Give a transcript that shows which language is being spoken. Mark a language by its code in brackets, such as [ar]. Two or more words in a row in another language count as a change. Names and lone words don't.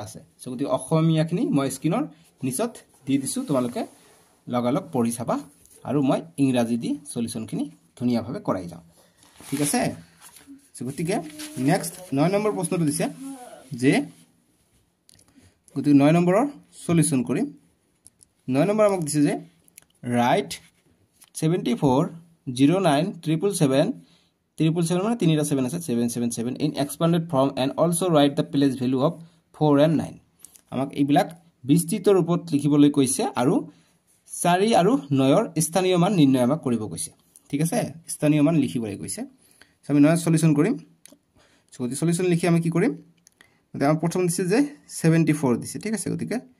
[as] আছে সো গতি অসমীয়াখিনি মই স্ক্ৰিনৰ নিচত দি দিছো তোমালোকে লগালগ পঢ়ি চাবা আৰু মই ইংৰাজী দি সলিউশনখিনি ধুনীয়াভাৱে কৰাই যাম ঠিক আছে সো গতিকে নেক্সট 9 নম্বৰ প্ৰশ্নটো দিছে যে গতি 9 নম্বৰৰ সলিউশন কৰিম 9 নম্বৰ আমাক দিছে যে রাইট 74 09 777 777 মানে 3টা 7 আছে 777 [en] in expanded form and also write the place value of 4 and 9 [as] আমাক এইবিলাক বিস্তৃত ৰূপত লিখিবলৈ কৈছে আৰু 4 আৰু 9 ৰ স্থানীয় মান নিৰ্ণয় আমাক কৰিব কৈছে ঠিক আছে স্থানীয় মান লিখিবলৈ কৈছে আমি 9 সলিউশন কৰিম সো গতি সলিউশন লিখি আমি কি কৰিম গতি আমাৰ প্ৰথম দিছে যে 74 দিছে ঠিক আছে গতিকে